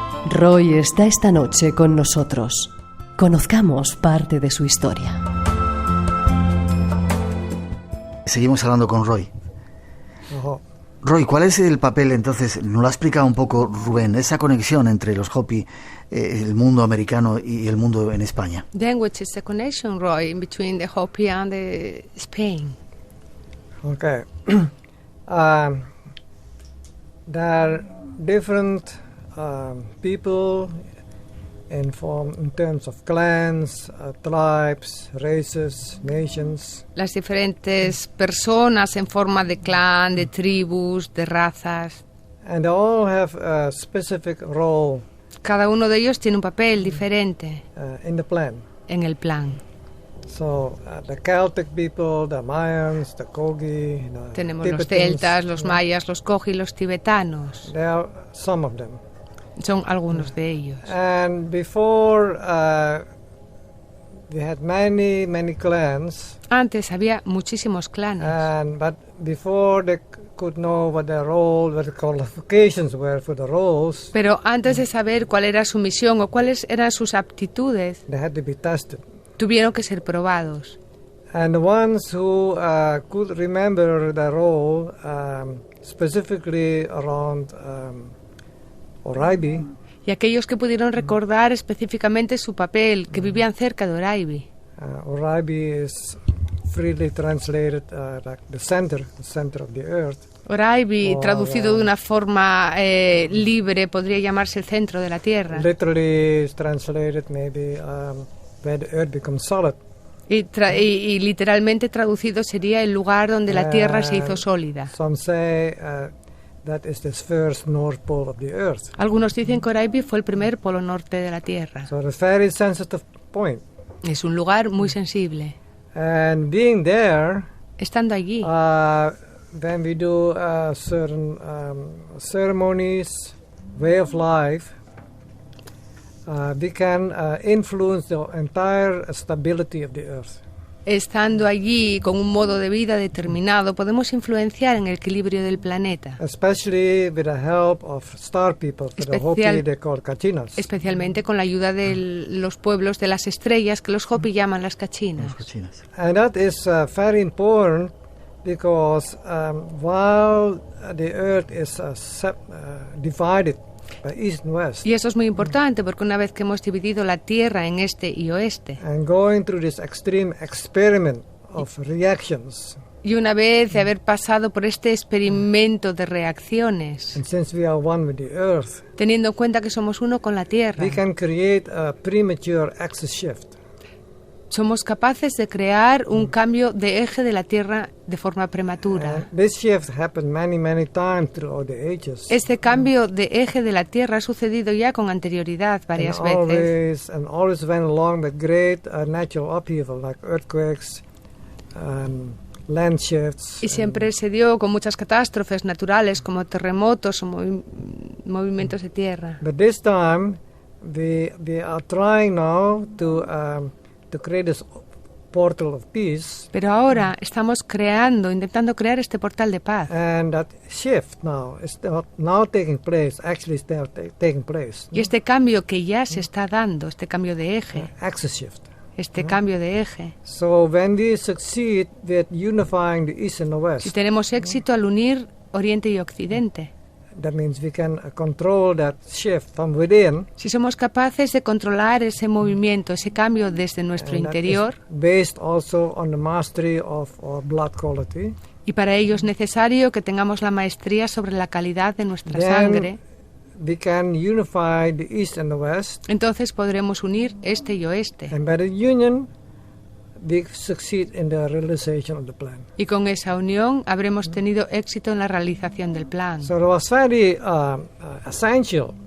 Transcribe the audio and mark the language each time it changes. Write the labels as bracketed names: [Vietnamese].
[Spanish] Roy está esta noche con nosotros. Conozcamos parte de su historia. Seguimos hablando con Roy. Roy, ¿cuál es el papel entonces? Nos lo ha explicado un poco Rubén, esa conexión entre los Hopi, el mundo americano y el mundo en España. [English] Then which is the connection, Roy, in between the Hopi and the Spain? Okay. There are different people in terms of clans, tribes, races, nations. [Spanish] Las diferentes personas en forma de clan, de tribus, de razas. [English] And they all have a specific role. [Spanish] Cada uno de ellos tiene un papel diferente [English] In the plan. [Spanish] en el plan. [English] So the Celtic people, the Mayans, the Kogi, the [Spanish] Tenemos los [English] Tibetans, [Spanish] celtas, los mayas, los kogi y los tibetanos. [English] There are some of them. [Spanish] Son algunos de ellos. [English] And before we had many clans. [Spanish] Antes había muchísimos clanes. [English] But before they could know what their role, what the qualifications were for the roles. [Spanish] Pero antes de saber cuál era su misión o cuáles eran sus aptitudes, [English] They had to be tested. [Spanish] tuvieron que ser probados. [English] And the ones who could remember their role, specifically around Oraibi. [Spanish] Y aquellos que pudieron recordar específicamente su papel, que vivían cerca de Oraibi. [English] Oraibi is freely translated like the center of the earth. [Spanish] Oraibi, traducido de una forma libre, podría llamarse el centro de la Tierra. [English] Literally is translated maybe where the earth becomes solid. [Spanish] Y literalmente traducido sería el lugar donde la Tierra se hizo sólida. [English] Some say that is the first north pole of the earth. [Spanish] Algunos dicen que Oraibi fue el primer polo norte de la Tierra. [English] So it's a very sensitive point. [Spanish] Es un lugar muy sensible. [English] And being there, [Spanish] estando allí, [English] when we do certain ceremonies, way of life, we can influence the entire stability of the earth. [Spanish] Estando allí con un modo de vida determinado, podemos influenciar en el equilibrio del planeta. [English] Especially with the help of star people, the Hopi they call Kachinas. [Spanish] Especialmente con la ayuda de los pueblos de las estrellas que los Hopi llaman las Kachinas. [English] And that is very important because while the earth is divided by east and west. [Spanish] Y eso es muy importante porque una vez que hemos dividido la Tierra en este y oeste, [English] and going through this extreme experiment of reactions, [Spanish] y una vez de haber pasado por este experimento de reacciones, [English] and since we are one with the earth, [Spanish] teniendo en cuenta que somos uno con la Tierra, [English] we can create a premature axis shift. [Spanish] Somos capaces de crear un cambio de eje de la Tierra de forma prematura. [English] This shift happened many times throughout the ages. [Spanish] Este cambio de eje de la Tierra ha sucedido ya con anterioridad varias veces. [English] And always went along with great natural upheaval like earthquakes, land shifts. [Spanish] Y siempre se dio con muchas catástrofes naturales como terremotos o movimientos de tierra. [English] But this time we are trying now to create this portal of peace. [Spanish] Pero ahora estamos intentando crear este portal de paz. [English] And that shift now is now taking place, actually taking place. [Spanish] Y este cambio que ya se está dando, este cambio de eje, [English] Axis shift. [Spanish] este cambio de eje. [English] So when we succeed with unifying the East and the West, [Spanish] Si tenemos éxito al unir Oriente y Occidente, [English] that means we can control that shift from within. [Spanish] si somos capaces de controlar ese movimiento, ese cambio desde nuestro [English] And that is [Spanish] interior, [English] based also on the mastery of our blood quality. [Spanish] y para ello es necesario que tengamos la maestría sobre la calidad de nuestra [English] Then [Spanish] sangre, [English] we can unify the East and the West, [Spanish] entonces podremos unir este y oeste. [English] and by the union, we succeed in the realization of the plan. [Spanish] Y con esa unión habremos tenido éxito en la realización del plan. [English] So it was very essential